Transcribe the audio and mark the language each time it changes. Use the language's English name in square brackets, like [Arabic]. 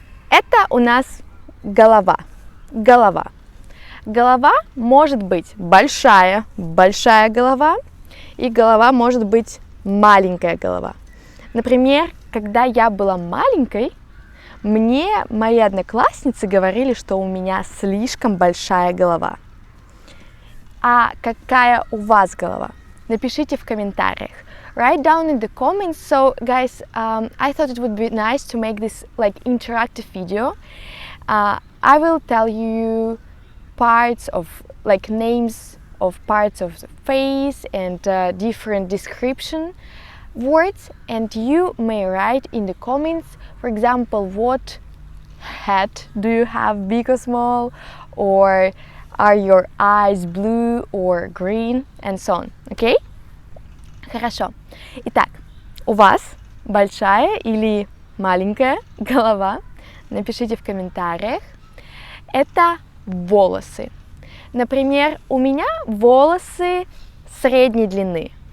[Russian] Это у нас голова. Голова может быть большая голова, и голова может быть маленькая голова. Например, когда я была маленькой, мне мои одноклассницы говорили, что у меня слишком большая голова. А какая у вас голова? Напишите в комментариях. [English] Write down in the comments. So guys, I thought it would be nice to make this like interactive video. I will tell you parts of like names of parts of the face and different description words, and you may write in the comments, for example, what head do you have, big or small, or are your eyes blue or green, and so on. Okay? [Russian] Хорошо. Итак, у вас большая или маленькая голова? Напишите в комментариях. Это волосы. Например, у меня волосы средней длины.